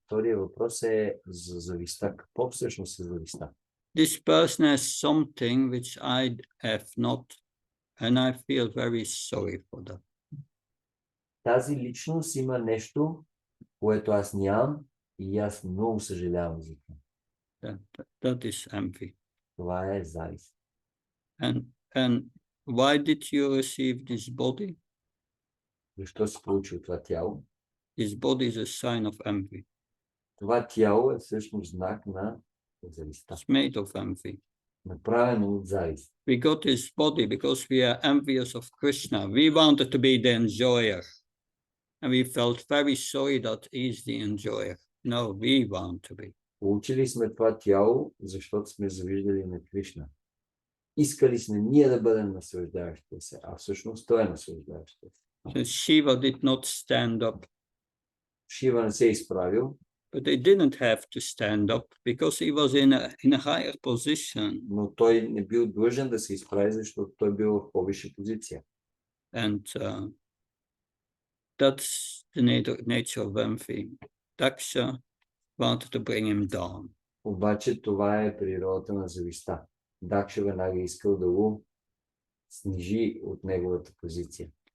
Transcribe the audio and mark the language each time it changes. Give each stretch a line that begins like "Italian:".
Bulgarian: Втория въпрос е за завистта. Какво всъщност е завистта?
English: This person has something which I have not, and I feel very sorry for that.
Bulgarian: Тази личност има нещо, което аз нямам и аз много съжалявам за това.
English: That is envy.
Bulgarian: Това е завист.
English: And why did you receive this body?
Bulgarian: Защо си получил това тяло?
English: This body is a sign of envy.
Bulgarian: Това тяло е всъщност знак на завистта.
English: It's made of envy.
Bulgarian: Направено от завист.
English: We got this body because we are envious of Krishna. We wanted to be the enjoyer. And we felt very sorry that he's the enjoyer. No, we want to be.
Bulgarian: Получили сме това тяло, защото сме завиждали на Кришна. Искали сме ние да бъдем наслаждаващите се, а всъщност той е наслаждаващите се.
English: So Shiva did not stand up.
Bulgarian: Шива не се е изправил,
English: But they didn't have to stand up because he was in a higher position.
Bulgarian: но той не бил длъжен да се изправи, защото той бил в по-висша позиция.
English: And that's the nature of envy. Daksha wanted to bring him down.
Bulgarian: Обаче това е природата на завистта. Дакша веднага искал да го снижи от неговата позиция.